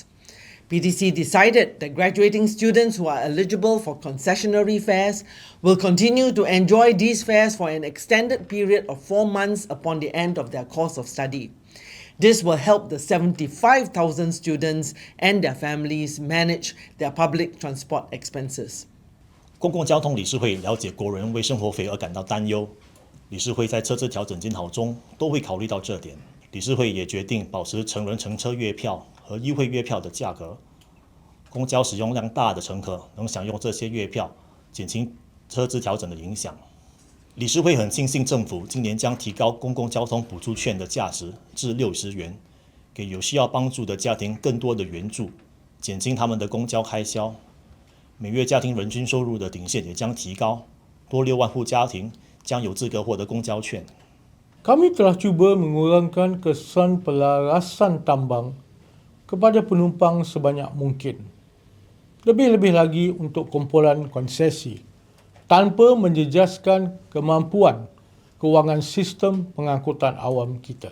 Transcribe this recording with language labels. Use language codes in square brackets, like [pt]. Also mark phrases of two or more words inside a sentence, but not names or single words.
[en] PDC decided that graduating students who are eligible for concessionary fares will continue to enjoy these fares for an extended period of 4 months upon the end of their course of study. This will help the 75,000 students and their families manage their public transport expenses. [zh] 公共交通理事会了解国人为生活费而感到担忧，理事会在车资调整检讨中都会考虑到这点。理事会也决定保持成人乘车月票和优惠月票的价格，公交使用量大的乘客能享用这些月票，减轻车资调整的影响。理事会很庆幸政府今年将提高公共交通补助券的价值至60元，给有需要帮助的家庭更多的援助，减轻他们的公交开销。每月家庭人均收入的顶线也将提高，多6万户家庭将有资格获得公交券。 [ms] Kami telah cuba mengurangkan kesan pelarasan tambang kepada penumpang sebanyak mungkin. Lebih-lebih lagi untuk kumpulan konsesi, tanpa menjejaskan kemampuan kewangan sistem pengangkutan awam kita.